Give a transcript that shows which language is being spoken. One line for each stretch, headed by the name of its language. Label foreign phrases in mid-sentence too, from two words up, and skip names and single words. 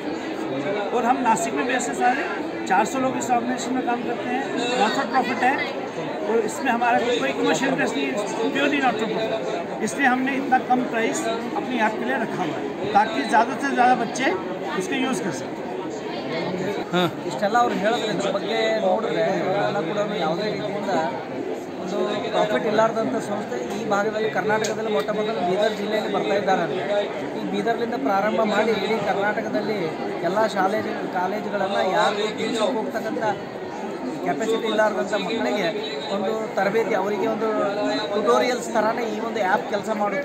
Hindi: और हम नासिक में भी ऐसे सारे 400 लोग इस ऑर्गेनाइजेशन में काम करते हैं।
English: not for profit
Hindi: है और इसमें हमारा कोई
English: commercial interest
Hindi: नहीं है,
English: purely not for profit.
Hindi: इसलिए हमने इतना कम प्राइस अपनी ऐप के लिए रखा हुआ है ताकि ज़्यादा से ज़्यादा बच्चे उसके यूज़ कर सकें।
Kannada: ಇಷ್ಟೆಲ್ಲ ಅವ್ರು ಹೇಳಿದ್ರೆ ಇದ್ರ ಬಗ್ಗೆ ನೋಡಿದ್ರೆ ಎಲ್ಲ ಕೂಡ ಯಾವುದೇ ರೀತಿಯಿಂದ ಒಂದು ಪ್ರಾಫಿಟ್ ಇಲ್ಲಾರ್ದಂಥ ಸಂಸ್ಥೆ ಈ ಭಾಗದಲ್ಲಿ ಕರ್ನಾಟಕದಲ್ಲಿ ಮೊಟ್ಟ ಮೊದಲು ಬೀದರ್ ಜಿಲ್ಲೆಯಲ್ಲಿ ಬರ್ತಾ ಇದ್ದಾರೆ. ಈ ಬೀದರ್ಲಿಂದ ಪ್ರಾರಂಭ ಮಾಡಿ ಇಡೀ ಕರ್ನಾಟಕದಲ್ಲಿ ಎಲ್ಲ ಕಾಲೇಜುಗಳನ್ನು ಯಾರು ಟ್ಯೂಷನ್ಗೆ ಹೋಗ್ತಕ್ಕಂಥ ಕೆಪಾಸಿಟಿ ಇಲ್ಲಾರ್ದಂಥ ಮಕ್ಕಳಿಗೆ ಒಂದು ತರಬೇತಿ, ಅವರಿಗೆ ಒಂದು ಟ್ಯುಟೋರಿಯಲ್ಸ್ ಥರನೇ ಈ ಒಂದು ಆ್ಯಪ್ ಕೆಲಸ ಮಾಡುತ್ತೆ.